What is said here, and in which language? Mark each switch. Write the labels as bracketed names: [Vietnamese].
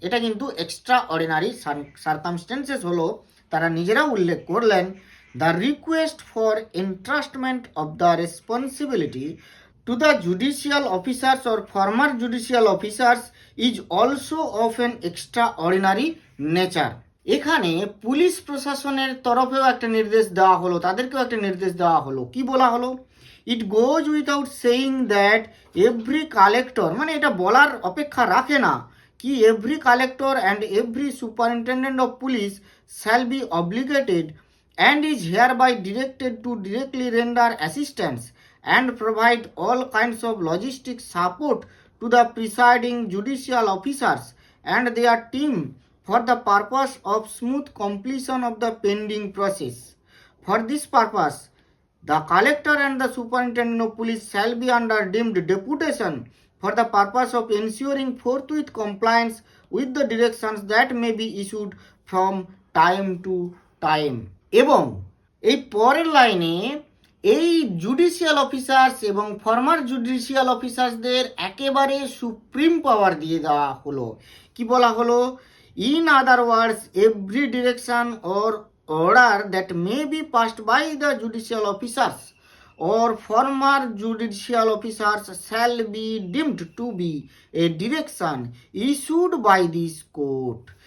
[Bangla] এটা কিন্তু extra ordinary circumstances হলো, তারা নিজেরাও উল্লেখ করলেন, [English] The request for entrustment of the responsibility to the judicial officers or former judicial officers is also of an extraordinary nature. [Bangla] এখানে পুলিশ প্রশাসনের তরফেও একটা নির্দেশ দেওয়া হলো, তাদেরকেও একটা নির্দেশ দেওয়া হলো। কি বলা হলো, [English] it goes without saying that every collector, [Bangla] মানে এটা বলার অপেক্ষা রাখে না কি [English] Every collector and every superintendent of police shall be obligated and is hereby directed to directly render assistance and provide all kinds of logistic support to the presiding judicial officers and their team for the purpose of smooth completion of the pending process. For this purpose, the collector and the superintendent of police shall be under deemed deputation for the purpose of ensuring forthwith compliance with the directions that may be issued from time to time. [Bangla] এবং এই পরের লাইনে এই judicial officers এবং former judicial অফিসার্সদের একেবারে supreme পাওয়ার দিয়ে দেওয়া হলো। কি বলা হলো, [English] In other words every direction or order that may be passed by the judicial officers or former judicial officers shall be deemed to be a direction issued by this court.